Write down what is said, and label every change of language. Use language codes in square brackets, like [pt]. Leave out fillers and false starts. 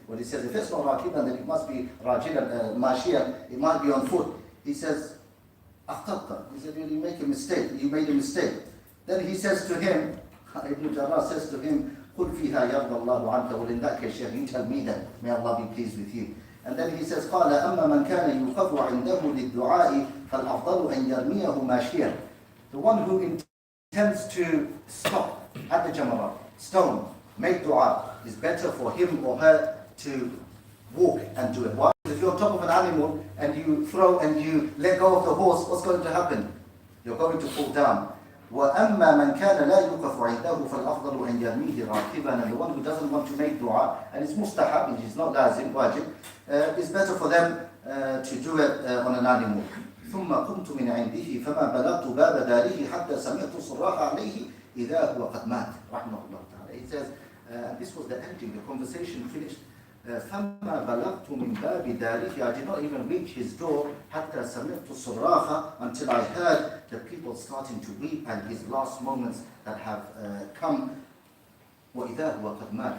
[en] Well, he says, if it's not rakiban, then it must be rajilan, mashiyan, it might be on foot. He says, akhtarta. He said, you make a mistake, you made a mistake. Then he says to him, Ibn Jarrah says to him, [ar] قُلْ فِيهَا يَرْضَ اللَّهُ عَنْكَ. [en] Well, in that case, you tell me then, may Allah be pleased with you. And then he says, [ar] قَالَ أَمَّا مَنْ كَانَ يُقَفُ عِنْدَهُ لِلدُّعَاءِ فَالْأَفْضَلُ أَنْ يَرْمِيَهُ مَاشِيًا. [en] The one who intends to stop at the jamarat, stone, make dua, is better for him or her to walk and do it. Why? If you're on top of an animal and you throw and you let go of the horse, what's going to happen? You're going to fall down. [ar] وَأَمَّا مَنْ كَانَ لَا يُقَفُ عِنْدَهُ فَالْأَفْضَلُ أَنْ يَرْمِيهِ رَاكِبًا. [en] And the one who doesn't want to make dua, and it's mustahab, which is not lazim, wajib, it's better for them to do it on an animal. [ar] ثم قمت من عنده فما بلغت باب داره حتى سمعت الصراخ عليه إذا هو قد مات رحمه الله تعالى. [en] He says, this was the ending, the conversation finished. [ar] فما بلغت من باب داره, [en] I did not even reach his door [ar] حتى سمعت الصراخ, [en] until I heard the people starting to weep and his last moments that have come. [ar] وإذا هو قد مات.